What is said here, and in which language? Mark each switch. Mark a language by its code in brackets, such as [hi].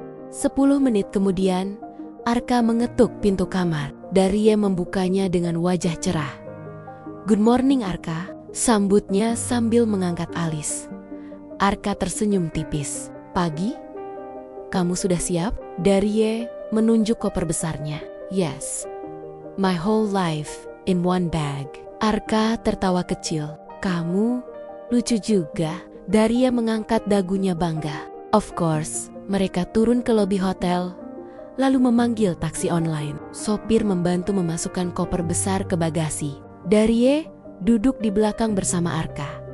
[id] 10 menit kemudian, Arka mengetuk pintu kamar. Daria membukanya dengan wajah cerah. [en] "Good morning, Arka," [id] sambutnya sambil mengangkat alis. Arka tersenyum tipis. "Pagi? Kamu sudah siap?" Daria menunjuk koper besarnya. [en] "Yes, my whole life in one bag." [id] Arka tertawa kecil. "Kamu lucu juga." Daria mengangkat dagunya bangga. [en] Of course. [id] Mereka turun ke lobi hotel, lalu memanggil taksi online. Sopir membantu memasukkan koper besar ke bagasi. Daria duduk di belakang bersama Arka.